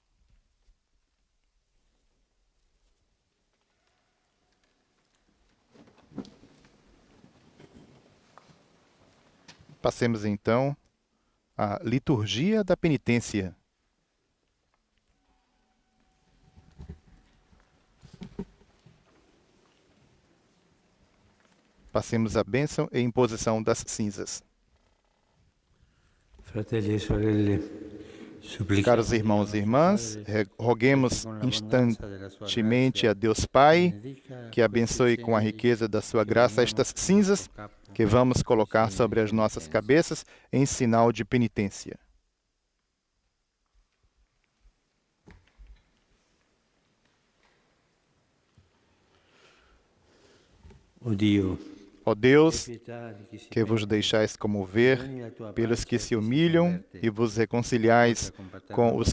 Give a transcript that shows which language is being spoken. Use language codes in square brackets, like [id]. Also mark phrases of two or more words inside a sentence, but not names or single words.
[pt] Passemos então a liturgia da penitência. Passemos a bênção e imposição das cinzas. [it] Fratelli e sorelle, [pt] Caros irmãos e irmãs, roguemos instantemente a Deus Pai que abençoe com a riqueza da sua graça estas cinzas que vamos colocar sobre as nossas cabeças em sinal de penitência. Ó Deus, que vos deixais comover pelos que se humilham e vos reconciliais com os